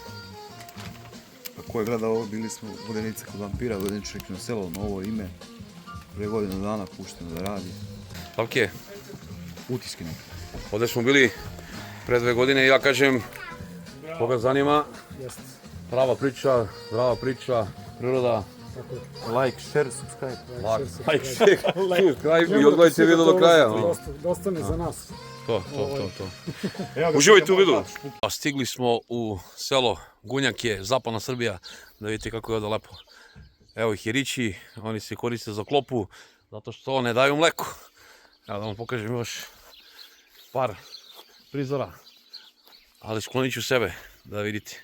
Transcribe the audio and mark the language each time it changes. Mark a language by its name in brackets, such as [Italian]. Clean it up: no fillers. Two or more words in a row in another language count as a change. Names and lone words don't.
[Serbian] Ko je gledao ovo, bili smo Vodenice kod vampira, Vodeničko selo, novo ime. Pre godinu dana pušteno da radi. Pavke, Utiske neke. ovdje smo bili pre 2 godine i ja kažem, koga zanima, prava priča, zdrava priča, priroda. [English] Like, share, subscribe. Like, share, subscribe [Serbian] i odgledajte video do kraja. Dosta ne za nas. To. Uživajte u vidu. Stigli smo u selo Gunjake, zapadna Srbija, da vidite kako je ovdje lepo. Evo ih jerići, oni se koriste za klopu, zato što ne daju mleko. Evo da vam pokažem još par prizora, ali sklonit ću sebe da vidite.